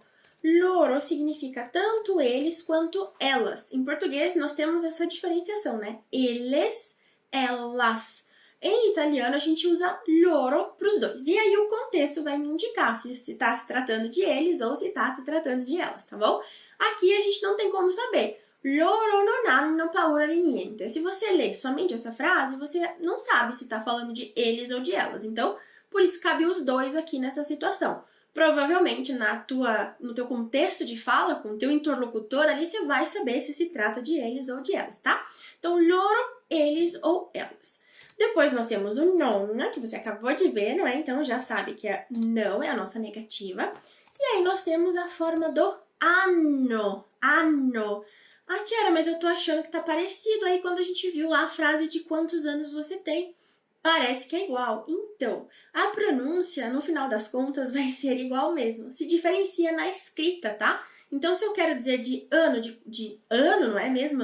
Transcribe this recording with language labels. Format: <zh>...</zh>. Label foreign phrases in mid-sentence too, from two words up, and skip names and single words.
<pt>Loro significa tanto eles quanto elas. Em português nós temos essa diferenciação, né? Eles, elas. Em italiano a gente usa loro para os dois. E aí o contexto vai me indicar se está se tratando de eles ou se está se tratando de elas, tá bom? Aqui a gente não tem como saber.</pt> <it>Loro non hanno paura di niente.</it> <pt>Se você ler somente essa frase, você não sabe se está falando de eles ou de elas. Então, por isso cabe os dois aqui nessa situação. Provavelmente no teu contexto de fala, com o teu interlocutor ali, você vai saber se se trata de eles ou de elas, tá? Então, loro, eles ou elas. Depois nós temos o non, que você acabou de ver, não é? Então já sabe que não é a nossa negativa. E aí nós temos a forma do hanno. Hanno. Ah, Chiara, mas eu tô achando que tá parecido aí quando a gente viu lá a frase de quantos anos você tem. Parece que é igual. Então, a pronúncia, no final das contas, vai ser igual mesmo. Se diferencia na escrita, tá? Então, se eu quero dizer de ano, de ano, não é mesmo?</pt>